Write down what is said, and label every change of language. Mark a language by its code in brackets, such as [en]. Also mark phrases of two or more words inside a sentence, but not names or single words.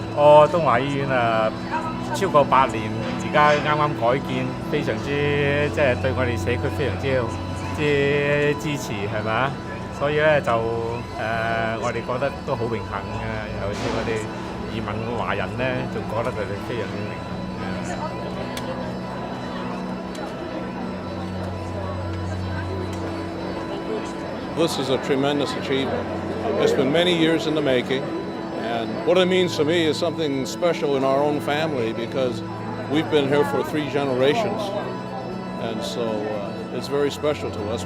[yue] 東華醫院超過8年，而家啱啱改建，非常之對我哋社區非常之支持，係咪啊？所以咧就我哋覺得都好榮幸嘅，尤其是我哋移民嘅華人咧，仲覺得佢哋非常之榮幸。 [en] This is a tremendous achievement. It's been many years in the making, and what it means to me is something special in our own family because we've been here for 3 generations, and so it's very special to us.